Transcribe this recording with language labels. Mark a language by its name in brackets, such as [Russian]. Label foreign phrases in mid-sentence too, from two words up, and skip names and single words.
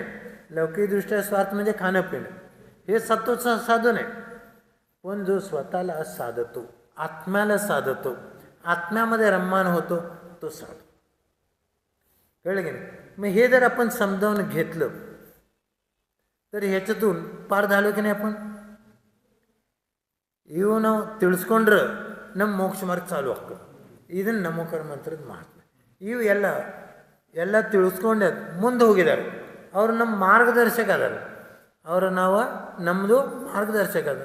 [Marathi] लौकिकदृष्ट्या स्वार्थ म्हणजे खाणं पिणं, हे सत्वचा साधू नाही. पण जो स्वतःला साधतो, आत्म्याला साधतो, आत्म्यामध्ये रममान होतो तो साधू. कळलं की नाही? मग हे जर आपण समजावून घेतलं तर ह्याच्यातून पार झालो की नाही आपण? [Kannada] ಇವು ನಾವು ತಿಳಿಸ್ಕೊಂಡ್ರೆ ನಮ್ಮ ಮೋಕ್ಷ ಮಾರ್ಗ ಚಾಲು ಆಗ್ತದೆ. ಇದನ್ನು ನಮೋಕಾರ ಮಂತ್ರದ ಮಹಾತ್ಮೆ. ಇವು ಎಲ್ಲ ತಿಳಿಸ್ಕೊಂಡೆ ಮುಂದೆ ಹೋಗಿದ್ದಾರೆ. ಅವರು ನಮ್ಮ ಮಾರ್ಗದರ್ಶಕ ಅದಾರ. ಅವರು ನಮ್ಮದು ಮಾರ್ಗದರ್ಶಕ ಅದ.